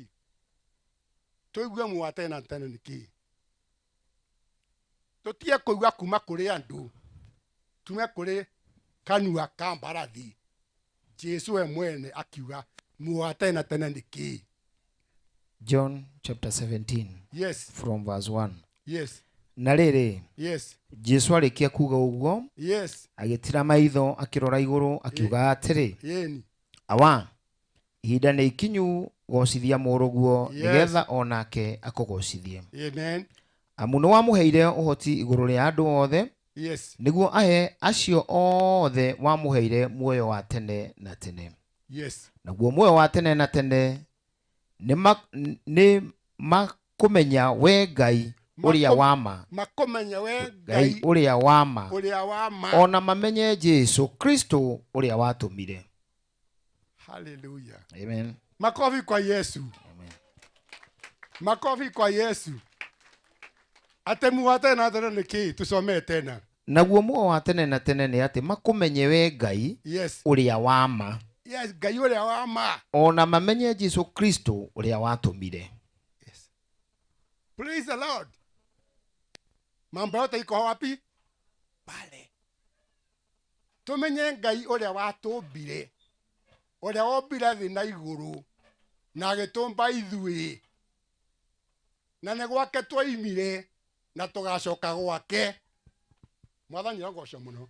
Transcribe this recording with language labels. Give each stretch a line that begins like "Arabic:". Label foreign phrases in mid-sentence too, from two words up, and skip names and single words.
Kikuyu: Tũigue muoyo wa tene na tene nĩ kĩĩ? Tũtige kũigua kuma kũrĩ andũ, tume kũrĩ kanua ka mbarathi. Jesu we mwene akiuga muoyo wa tene na tene nĩ kĩĩ?
English: John chapter 17. Yes. From verse 1. Yes.
Kikuyu: Na rĩrĩ, yes, Jesu arĩkia kuga ũguo, yes, agĩtira maitho akĩrora igũrũ akiuga atĩrĩ, awa, ihinda nĩ ikinyu gocithia mũrũguo nĩgetha onake akũgocithie. Amen. Amu nĩ wamũheire ũhoti igũrũ rĩa andũ othe, yes, nĩguo ahe acio othe wamũheire muoyo wa tene na tene. Yes. Naguo muoyo wa tene na tene nĩ makũmenya we Ngai ũrĩa wa ma, makomenya we Ngai ũrĩa wa ma, ũrĩa wa ma. ona mamenye Jesu Kristo ũrĩa watũmire. Hallelujah. Amen.
Swahili: Makofi kwa Yesu. Amen. Makofi kwa Yesu. Atemu tena tena niki tusomee tena.
Kikuyu: Naguo muo wa tene na tene nĩ atĩ makũmenye we Ngai Yes. ũrĩa wa ma, Yes, Ngai ũrĩa wa ma. ona mamenye Jesu Kristo ũrĩa watũmire.
English: Praise the Lord.
Swahili: Mambo yote iko wapi? Pale.
Kikuyu: Tumenye Ngai ũrĩa watũmbire. Ũrĩa wombire thĩ na igũrũ na agĩtũmba ithuĩ. Na nĩ gwake twoimire na tũgacoka gwake. Mwathani agoco mũno.